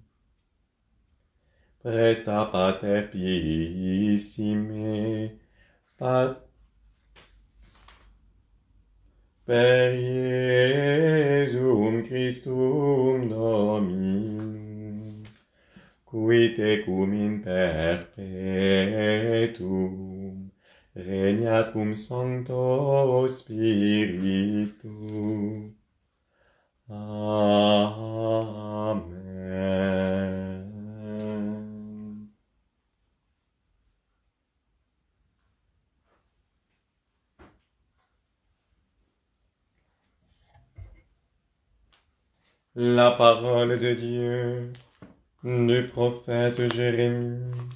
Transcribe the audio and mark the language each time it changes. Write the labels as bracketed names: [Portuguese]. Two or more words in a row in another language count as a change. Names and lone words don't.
[Latin] Presta pater piissime, per Iesum Christum Dominum, qui tecum in perpetuum regnat cum Sancto Spiritu. Amen. [French] La parole de Dieu du prophète Jérémie.